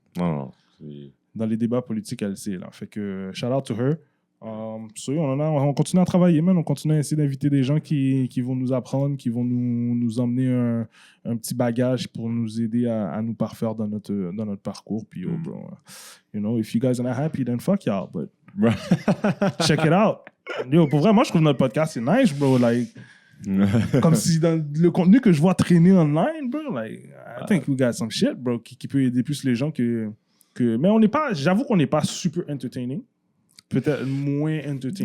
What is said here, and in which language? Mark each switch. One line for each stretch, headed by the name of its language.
French: Non. Dans les débats politiques, elle sait, là. Fait que,
English: shout out to her.
French: on continue à travailler, man. On continue à essayer d'inviter des gens qui vont nous apprendre, qui vont nous emmener un petit bagage pour nous aider à nous parfaire dans notre parcours.
English: Puis, bro, if you guys are not happy, then fuck y'all. But check it out.
French: Yo, pour vrai, moi, je trouve notre podcast c'est nice, bro. Like, comme si dans le contenu que je vois traîner online, bro, like,
English: I think we got some shit, bro,
French: qui peut aider plus les gens que... Mais j'avoue qu'on n'est pas super entertaining. Peut-être moins entertaining.